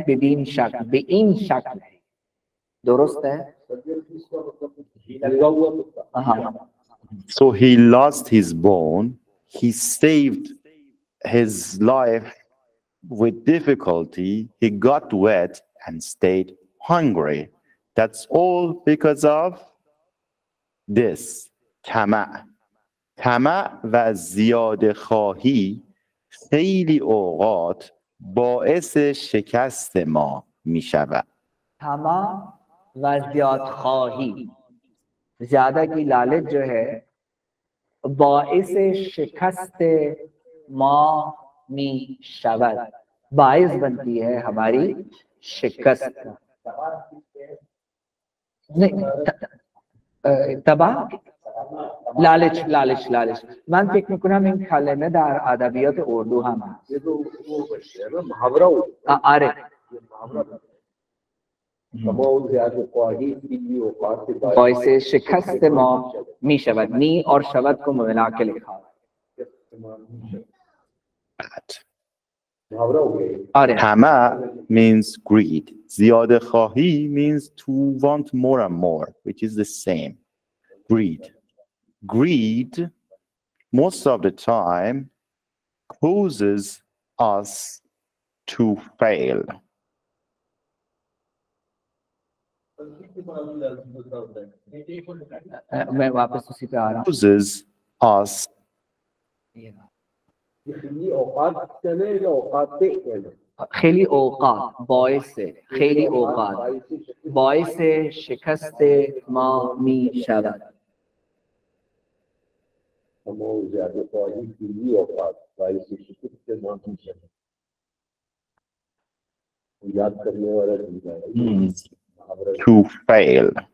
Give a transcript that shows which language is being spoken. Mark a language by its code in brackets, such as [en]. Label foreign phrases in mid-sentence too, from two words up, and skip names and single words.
[ur] بے این شکل، بے این شکل ہے، درست ہے. हाँ. [en] So he lost his bone. He saved his life with difficulty. He got wet and stayed hungry. That's all because of this. [fa] طمع. طمع و زیاده خواهی خیلی اوقات باعث شکست ما می شود. طمع و زیاد خواهی, [ur] زیادہ کی لالچ جو ہے [fa] باعث شکست ما می شود, [ur] باعث بنتی ہے ہماری شکست. نہیں, تباہ, لالچ, لالچ, لالچ. [fa] من فکر میکنم این کلمه در ادبیات اردو هم هست. آره. باعث شکست ما می شود. [ur] می اور شود کو ملا کے لکھا. [en] طمع means greed. [fa] زیاده خواهی [en] means to want more and more, which is the same. Greed. Greed, most of the time, causes us to fail. [ur] میں واپس اسی پہ آ رہا ہوں. [en] Causes us [fa] خیلی اوقات باعث, خیلی اوقات باعث شکست ما می شود. [en] to fail.